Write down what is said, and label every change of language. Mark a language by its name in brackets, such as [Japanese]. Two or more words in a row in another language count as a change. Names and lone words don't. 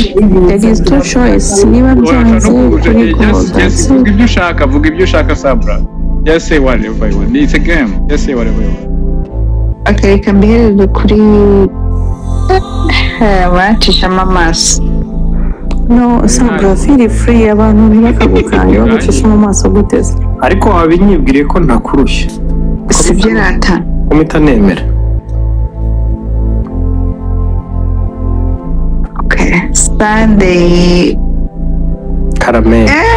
[English] There is two choice. [Kinyarwanda] Niba byanze kuri goal, [English] that's it. [Kinyarwanda] vuga ibyo ushaka vuga ibyo ushaka [English] Sabra just say whatever you want it's a game just say whatever you want [Kinyarwanda] Okay, reka mbihereze kuri bacishamo amaso. [English] No, Sabra, feel free. [Kinyarwanda] Abantu ntibakagukange bagucisha mu maso guteze. Ariko wabinyibwiriye ko ntakurushya. Sibyo rata. Komita nemera. [English] Okay, Sunday. Caramel.